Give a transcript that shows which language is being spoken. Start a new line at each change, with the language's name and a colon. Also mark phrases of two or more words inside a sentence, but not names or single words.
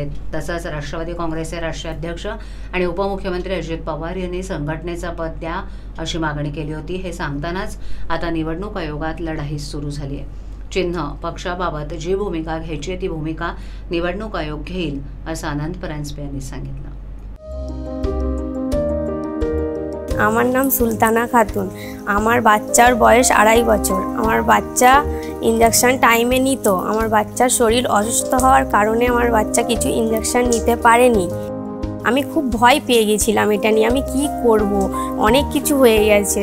Marathi: तसंच राष्ट्रवादी काँग्रेसचे राष्ट्रीय अध्यक्ष आणि उपमुख्यमंत्री अजित पवार यांनी संघटनेचं पद द्या अशी मागणी केली होती। हे सांगतानाच आता निवडणूक आयोगात लढाई सुरू झाली आहे। चिन्ह पक्षाबाबत जी भूमिका घ्यायची ती भूमिका निवडणूक आयोग घेईल, असं आनंद परांजपे यांनी सांगितलं।
Bangla: আমার নাম সুলতানা খাতুন। আমার বাচ্চার বয়স 2.5 বছর। আমার বাচ্চা
English: injection time
Bangla: নিত। আমার বাচ্চার শরীর অসুস্থ হওয়ার কারণে আমার বাচ্চা কিছু ইনজেকশন নিতে পারেনি। আমি খুব ভয় পেয়ে গেছিলাম এটা নিয়ে, আমি কি করব, অনেক কিছু হয়ে গেছে।